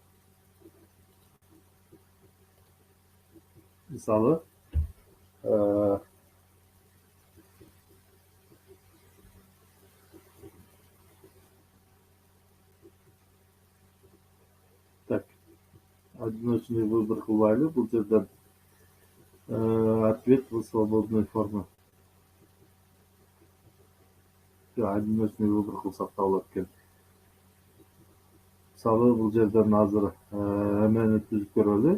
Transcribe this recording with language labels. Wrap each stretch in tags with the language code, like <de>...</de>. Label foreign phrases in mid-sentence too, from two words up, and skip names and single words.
<ky>Мисалы, так,</ky> <ru>одиночный выбор</ru> <ky>кылбайлы. Бул жерден</ky> <ru>ответ в свободной форме. Одиночный выбор</ru> <ky>кылсак да болот экен. Мисалы, бул жерден азыр эмени түзүп көрөлү.</ky>